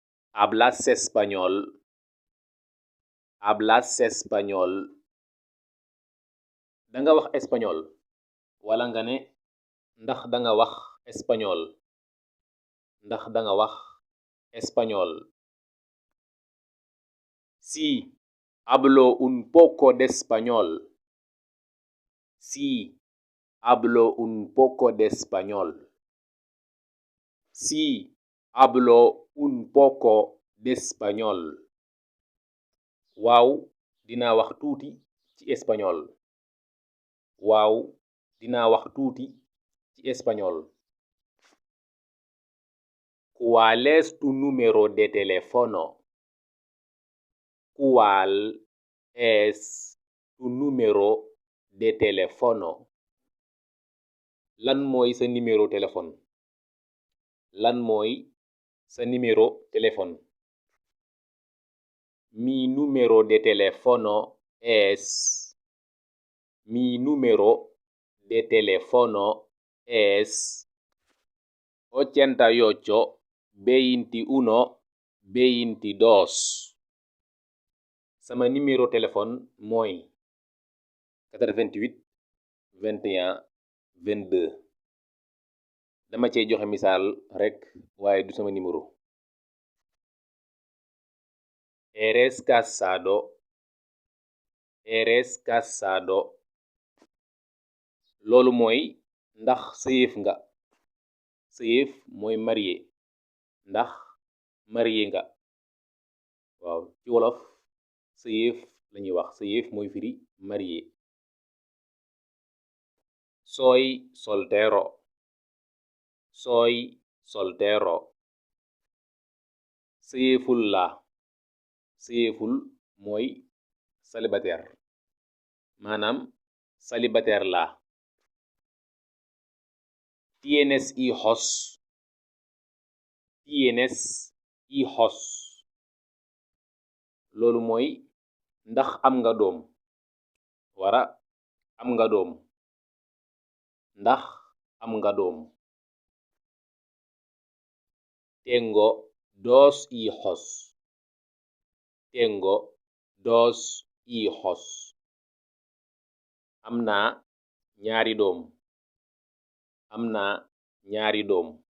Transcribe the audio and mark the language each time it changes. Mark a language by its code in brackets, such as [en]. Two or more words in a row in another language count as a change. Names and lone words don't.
[es] hablas español, hablas español. [wo] danga wax espagnol wala nga ne ndax danga wax espagnol, ndax danga wax espagnol. [es] Sí, hablo un poco de español. Sí, hablo un poco de español. Sí, hablo un poco de español. [wo] waaw dinaa wax tuuti ci espagnol. waaw dinaa wax tuuti ci espagnol. [es] ¿Cuál es tu número de teléfono? ¿Cuál es tu número de teléfono? [wo] lan mooy sa [fr] numéro téléphone? [wo] lan mooy sa [fr] numéro téléphone? [es] Mi número de teléfono es mi número de teléfono es 88 21 22. [wo] sama [fr] numéro téléphone [wo] mooy 88 21 22. dama cey joxe misaal rekk waaye du sama numéro. [es] ¿Eres casado? ¿Eres casado? [wo] loolu mooy ndax sëyëf nga. sëyëf mooy marié. ndax marié nga. waaw ci wolof sëyëf lañuy wax. sëyëf mooy firi marié. [es] Soy soltero. Soy soltero. [wo] sëyëful la. sëyëful mooy célibataire. maanaam célibataire la. [es] ¿Tienes hijos? ¿Tienes hijos? [wo] loolu mooy ndax am nga doom. wara am nga doom. ndax am nga doom. [es] Tengo 2 hijos. Tengo 2 hijos. [wo] am naa ñaari doom. am naa ñaari doom.